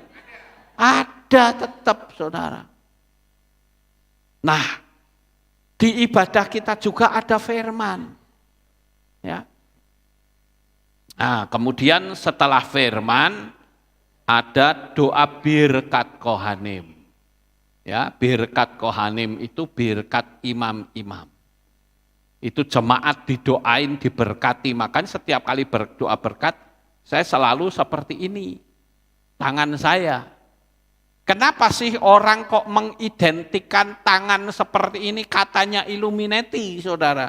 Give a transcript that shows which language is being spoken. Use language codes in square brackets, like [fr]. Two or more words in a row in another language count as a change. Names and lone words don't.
[id] Ada tetap, saudara. Nah, di ibadah kita juga ada firman. Ya. Nah, kemudian setelah firman ada doa [he] ברכת כהנים. [id] Ya, [he] ברכת כהנים [id] itu birkat imam-imam. Itu jemaat didoain, diberkati. Makanya setiap kali berdoa berkat, saya selalu seperti ini, tangan saya. Kenapa sih orang kok mengidentikan tangan seperti ini katanya Illuminati, saudara?